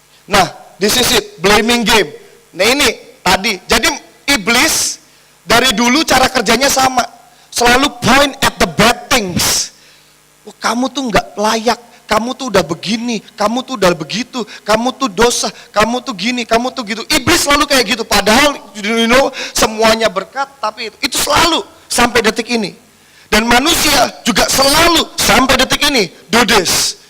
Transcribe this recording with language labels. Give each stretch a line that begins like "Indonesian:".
English: Nah, this is it, blaming game.
Indonesian: Nah ini tadi, jadi iblis dari dulu cara kerjanya sama.
English: Selalu point at the bad things.
Indonesian: Oh, kamu tuh nggak layak, kamu tuh udah begini, kamu tuh udah begitu, kamu tuh dosa, kamu tuh gini, kamu tuh gitu. Iblis selalu kayak gitu, padahal semuanya berkat, tapi itu selalu sampai detik ini. Dan manusia juga selalu sampai detik ini,
English: do this.